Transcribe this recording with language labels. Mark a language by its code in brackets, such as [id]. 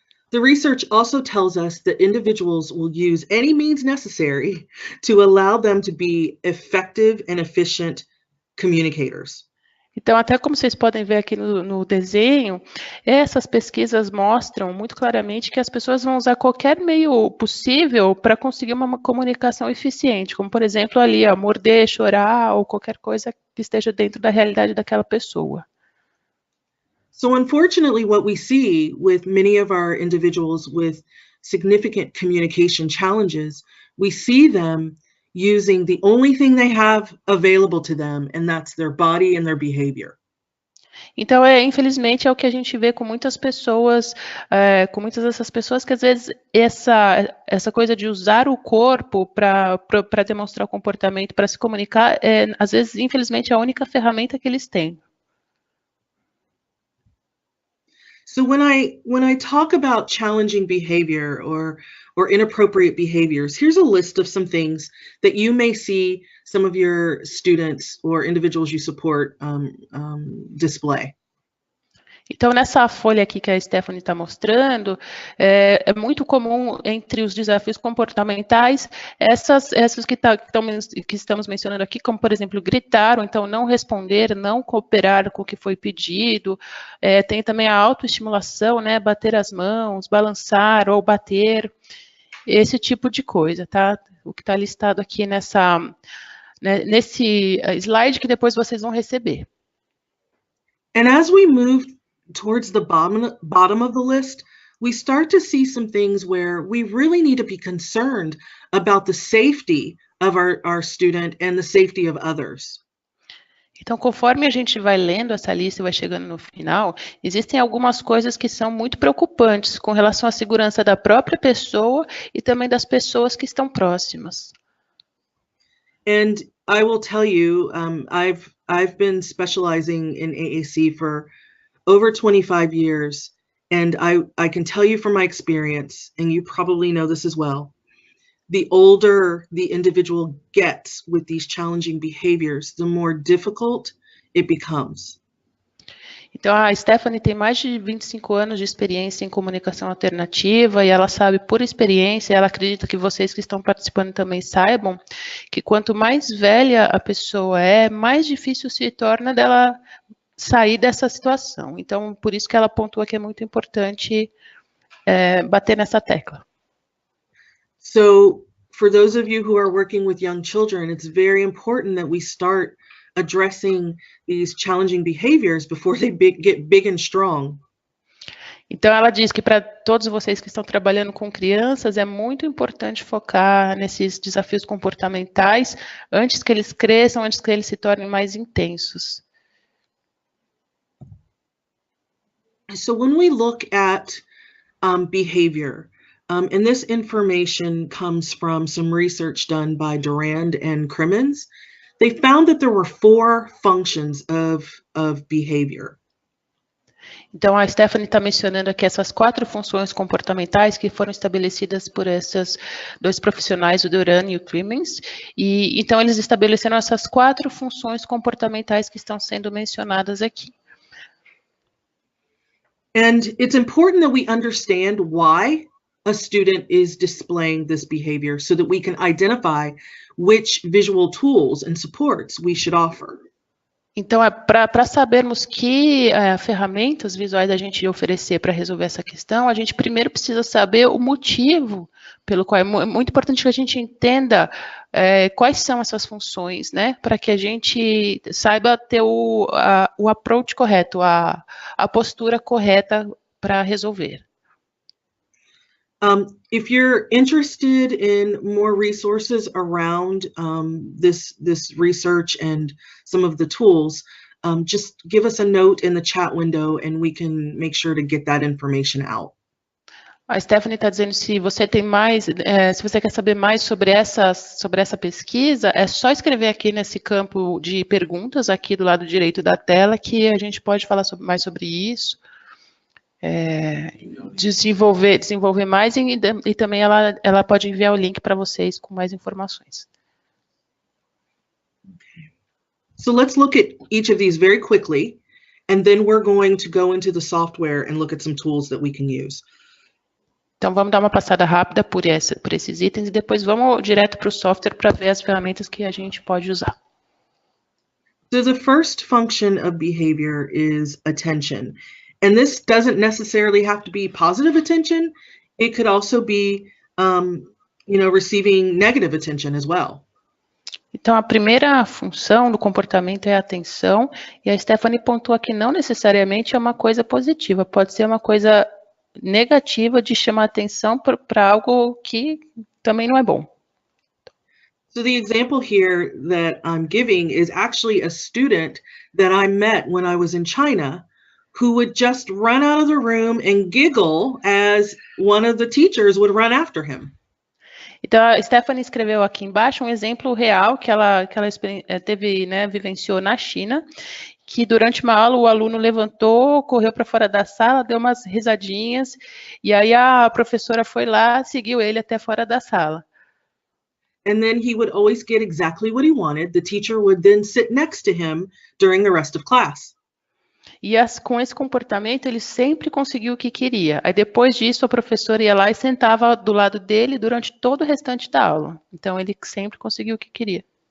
[en] The research also tells us that individuals will use any means necessary to allow them to be effective and efficient communicators. [pt] Então, até como vocês podem ver aqui no desenho, essas pesquisas mostram muito claramente que as pessoas vão usar qualquer meio possível para conseguir uma comunicação eficiente, como, por exemplo, ali, morder, chorar, ou qualquer coisa que esteja dentro da realidade daquela pessoa. [en] So unfortunately, what we see with many of our individuals with significant communication challenges, we see them using the only thing they have available to them, and that's their body and their behavior. [pt] Então, infelizmente, é o que a gente vê com muitas pessoas, com muitas dessas pessoas, que às vezes essa coisa de usar o corpo para demonstrar o comportamento, para se comunicar, às vezes, infelizmente, é a única ferramenta que eles têm. [en] So when I talk about challenging behavior or inappropriate behaviors, here's a list of some things that you may see some of your students or individuals you support display. [pt] Então, nessa folha aqui que a Stephanie está mostrando, é muito comum entre os desafios comportamentais, essas que estamos mencionando aqui, como, por exemplo, gritar, ou então não responder, não cooperar com o que foi pedido. Tem também a autoestimulação, né, bater as mãos, balançar ou bater, esse tipo de coisa, tá? O que está listado aqui nesse slide que depois vocês vão receber. [en] And as we move towards the bottom of the list, we start to see some things where we really need to be concerned about the safety of our student and the safety of others. [pt] Então, conforme a gente vai lendo essa lista e vai chegando no final, existem algumas coisas que são muito preocupantes com relação à segurança da própria pessoa e também das pessoas que estão próximas. [en] And I will tell you, I've been specializing in AAC for over 25 years, and I can tell you from my experience, and you probably know this as well, the older the individual gets with these challenging behaviors, the more difficult it becomes. [pt] Então, a Stephanie tem mais de 25 anos de experiência em comunicação alternativa e ela sabe por experiência, ela acredita que vocês que estão participando também saibam, que quanto mais velha a pessoa é, mais difícil se torna dela sair dessa situação. Então, por isso que ela pontua que é muito importante bater nessa tecla. [en] So for those of you who are working with young children, it's very important that we start addressing these challenging behaviors before they get big and strong. [pt] Então, ela diz que para todos vocês que estão trabalhando com crianças, é muito importante focar nesses desafios comportamentais antes que eles cresçam, antes que eles se tornem mais intensos. [en] So when we look at behavior, and this information comes from some research done by Durand and Crimmins, they found that there were 4 functions of behavior. [pt] Então, a Stephanie está mencionando aqui essas 4 funções comportamentais que foram estabelecidas por esses 2 profissionais, o Duran e o Crimmins, e então eles estabeleceram essas 4 funções comportamentais que estão sendo mencionadas aqui. [en] And it's important that we understand why a student is displaying this behavior so that we can identify which visual tools and supports we should offer. [pt] Então, para sabermos que ferramentas visuais a gente oferecer para resolver essa questão, a gente primeiro precisa saber o motivo pelo qual é muito importante que a gente entenda quais são essas funções, né, para que a gente saiba ter o approach correto, a postura correta para resolver. [en] If you're interested in more resources around this research and some of the tools, just give us a note in the chat window and we can make sure to get that information out. [pt] A Stephanie está dizendo se você tem mais, se você quer saber mais sobre essa pesquisa, é só escrever aqui nesse campo de perguntas aqui do lado direito da tela que a gente pode falar mais sobre isso. Desenvolver mais e também ela pode enviar o link para vocês com mais informações. [en] Okay. So let's look at each of these very quickly, and then we're going to go into the software and look at some tools that we can use. [pt] Então vamos dar uma passada rápida por esses itens e depois vamos direto para o software para ver as ferramentas que a gente pode usar. [en] So the first function of behavior is attention. And this doesn't necessarily have to be positive attention. It could also be, receiving negative attention as well. [pt] Então, a primeira função do comportamento é a atenção, e a Stephanie pontua que não necessariamente é uma coisa positiva, pode ser uma coisa negativa de chamar atenção para algo que também não é bom. [en] So the example here that I'm giving is actually a student that I met when I was in China, who would just run out of the room and giggle as one of the teachers would run after him. [pt] Então, a Stephanie escreveu aqui embaixo um exemplo real que ela teve, vivenciou na China, que durante uma aula o aluno levantou, correu para fora da sala, deu umas risadinhas, e aí a professora foi lá, seguiu ele até fora da sala. [en] And then he would always get exactly what he wanted. The teacher would then sit next to him during the rest of class. [pt] E com esse comportamento, ele sempre conseguiu o que queria. Aí, depois disso, a professora ia lá e sentava do lado dele durante todo o restante da aula. Então, ele sempre conseguiu o que queria.